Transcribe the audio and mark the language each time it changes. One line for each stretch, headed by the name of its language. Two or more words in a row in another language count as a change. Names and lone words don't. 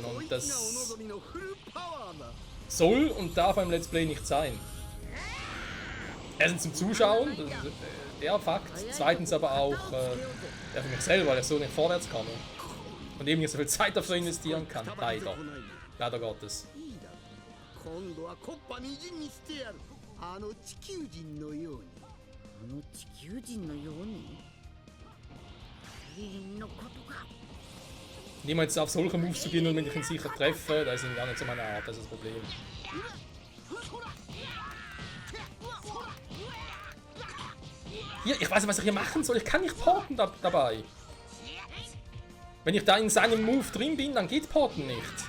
German: Und das soll und darf beim
English: Let's Play
German: nicht sein. Erstens zum Zuschauen, das ist der Fakt. Zweitens aber auch für mich selber, weil ich so nicht vorwärts komme. Und eben nicht so viel Zeit dafür investieren kann. Leider. Leider Gottes.
Japanese: 今度はコッパみじんにしてやる。あの地球人のように。あの地球人のようにクリリンのことか。
German: Niemals auf solche Moves zu gehen und wenn ich ihn sicher treffe, das ist gar nicht so meine Art, das ist das Problem. Hier, ich weiß nicht, was ich hier machen soll, ich kann nicht porten dabei. Wenn ich da in seinem Move drin bin, dann geht porten nicht.